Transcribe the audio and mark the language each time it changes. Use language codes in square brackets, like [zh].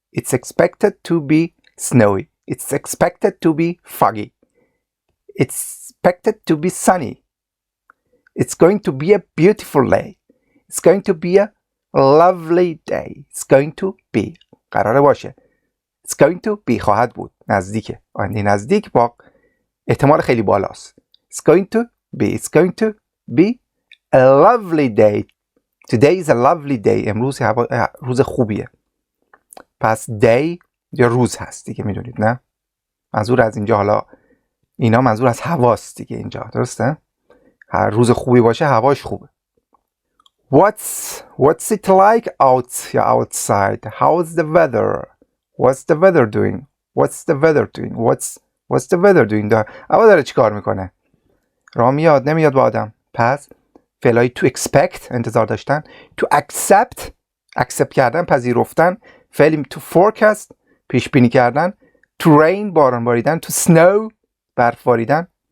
[en] It's expected to be snowy. It's expected to be foggy. It's expected to be sunny. It's going to be a beautiful day. It's going to be a lovely day. It's going to be. [fa] قراره باشه. [en] It's going to be [fa] خواهد بود. نزدیکه. آینده نزدیک با احتمال خیلی بالاست. [en] It's going to be. It's going to be a lovely day. Today is a lovely day. [fa] امروز روز خوبیه. پس day یا روز هست دیگه میدونید نه؟ منظور از اینجا حالا اینا منظور از هواست دیگه اینجا درسته؟ هر روز خوبی باشه هواش خوبه. [en] What's it like outside? How's the weather? What's the weather doing? What's the weather doing? What's the weather doing? [fa] هوا داره چی کار میکنه؟ راه میاد نمیاد با آدم. پس فعلای to expect انتظار داشتن، to accept کردن پذیرفتن، فعلی [en] to forecast [fa] پیش بینی کردن، to rain باران باریدن، to snow برف باریدن.